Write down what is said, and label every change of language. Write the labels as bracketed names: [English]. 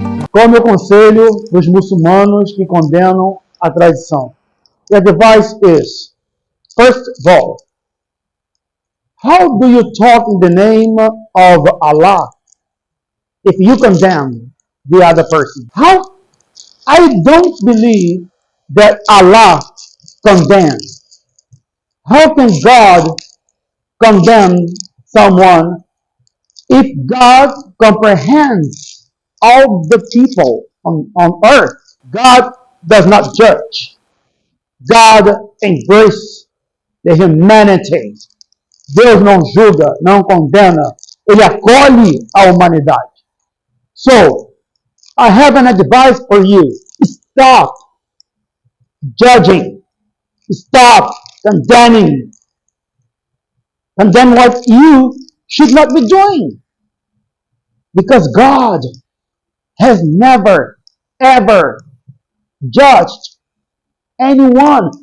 [Portuguese] Qual é o meu conselho para os muçulmanos que condenam a tradição? [English] The advice is, first of all, how do you talk in the name of Allah if you condemn the other person? How? I don't believe that Allah condemns. How can God condemn someone if God comprehends all the people on earth? God does not judge. God embraces the humanity. [Portuguese] Deus não julga, não condena. Ele acolhe a humanidade. [English] So, I have an advice for you. Stop judging. Stop condemning. Condemn what you should not be doing. Because God has never, ever judged anyone.